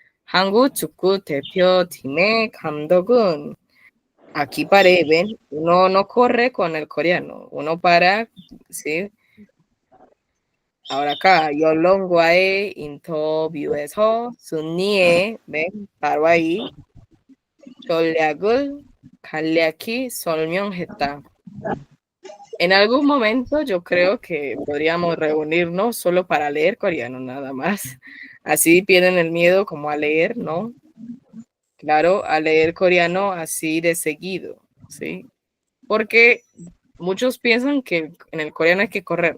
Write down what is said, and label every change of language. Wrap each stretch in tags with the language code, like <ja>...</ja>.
<ko>한국 축구 대표팀의 감독은,</ko> <es>aquí paré, ven, uno no corre con el coreano, uno para, sí. Ahora acá,</es> <ko>언론과의 인터뷰에서 승리의,</ko> <es>ven, paro ahí.</es> <ko>전략을 간략히 설명했다.</ko> <es>En algún momento yo creo que podríamos reunirnos solo para leer coreano nada más. Así pierden el miedo como a leer, ¿no? Claro, a leer coreano así de seguido, ¿sí? Porque muchos piensan que en el coreano hay que correr.</es>